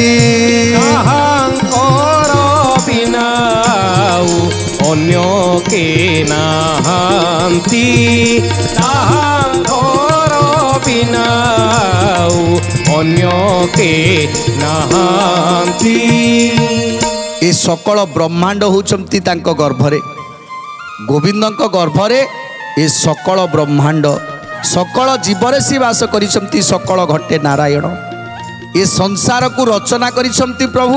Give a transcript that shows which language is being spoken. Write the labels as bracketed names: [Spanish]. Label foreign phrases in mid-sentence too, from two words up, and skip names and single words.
[Odia] ତାହାଙ୍କର ବିନା ଅନ୍ୟ କେ ନାହାନ୍ତି, ତାହାଙ୍କର ବିନା ଅନ୍ୟ କେ ନାହାନ୍ତି। ଏ ସକଳ ବ୍ରହ୍ମାଣ୍ଡ ହେଉଛନ୍ତି ତାଙ୍କ ଗର୍ଭରେ, ଗୋବିନ୍ଦଙ୍କ ଗର୍ଭରେ ଏ ସକଳ ବ୍ରହ୍ମାଣ୍ଡ, ସକଳ ଜୀବରେ ସେ ବାସ କରିଛନ୍ତି। ସକଳ ଘଟେ ନାରାୟଣ। ଏ ସଂସାରକୁ ରଚନା କରିଛନ୍ତି ପ୍ରଭୁ।